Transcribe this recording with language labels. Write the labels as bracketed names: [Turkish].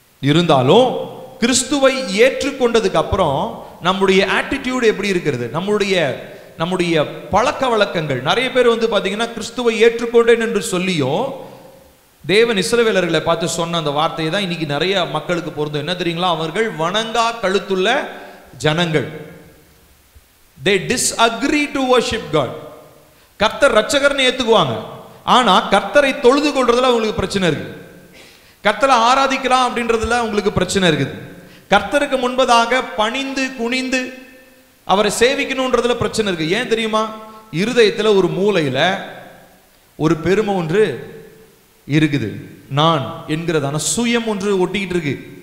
[Tamil] இருந்தாலும் கிறிஸ்துவை ஏற்றுக்கொண்டதுக்கு அப்புறம் நம்முடைய ஆட்டிடியூட் எப்படி இருக்கிறது? நம்முடைய பழக்க வழக்கங்கள். நிறைய பேர் வந்து பார்த்தீங்கன்னா கிறிஸ்துவை ஏற்றுக்கொண்டேன் என்று சொல்லியும் தேவன் இஸ்ரவேலர்களை பார்த்து சொன்ன அந்த வார்த்தையை தான் இன்னைக்கு நிறைய மக்களுக்கு பொருந்தும். என்ன தெரியுங்களா? அவர்கள் வணங்கா கழுத்துள்ள ஜனங்கள். [English] They disagree to worship God. [Tamil] கர்த்தர் ரட்சகர்னு ஏத்துக்குவாங்க, ஆனா கர்த்தரை தொழுது கொள்றதுல அவங்களுக்கு பிரச்சனை இருக்கு. கர்த்தரை ஆராதிக்கலாம் அப்படின்றதுல அவங்களுக்கு பிரச்சனை இருக்குது. கர்த்தருக்கு முன்பதாக பணிந்து குனிந்து அவரை சேவிக்கணும்ன்றதுல பிரச்சனை இருக்கு. ஏன் தெரியுமா? இருதயத்துல ஒரு மூலையில ஒரு பெருமை ஒன்று இருக்குது, நான் என்கிறதான சுயம் ஒன்று ஒட்டிக்கிட்டு இருக்கு.